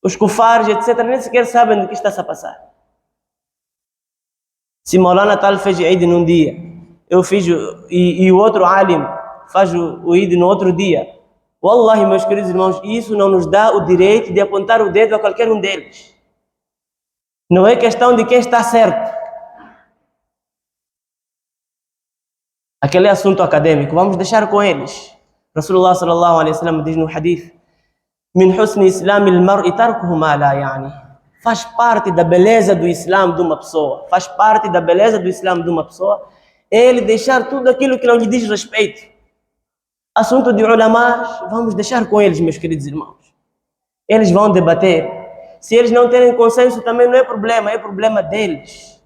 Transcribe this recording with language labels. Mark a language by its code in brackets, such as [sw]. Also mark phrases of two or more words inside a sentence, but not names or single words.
[pt] Os kufares, etc., nem sequer sabem do que está a passar. Se Maulana tal fez Eid num dia, eu fiz, e o outro alim faz o Eid no outro dia. Wallahi, meus queridos irmãos, isso não nos dá o direito de apontar o dedo a qualquer um deles. Não é questão de quem está certo. Aquele assunto acadêmico, vamos deixar com eles. [ar] رسول الله صلى الله عليه وسلم [pt] diz no hadith: [ar] من حسن إسلام المرء تركه ما لا يعنيه. [pt] Faz parte da beleza do Islã de uma pessoa. Faz parte da beleza do Islã de uma pessoa ele deixar tudo aquilo que não lhe diz respeito. Assunto de ulamás, vamos deixar com eles, meus queridos irmãos. Eles vão debater. Se eles não terem consenso, também não é problema deles.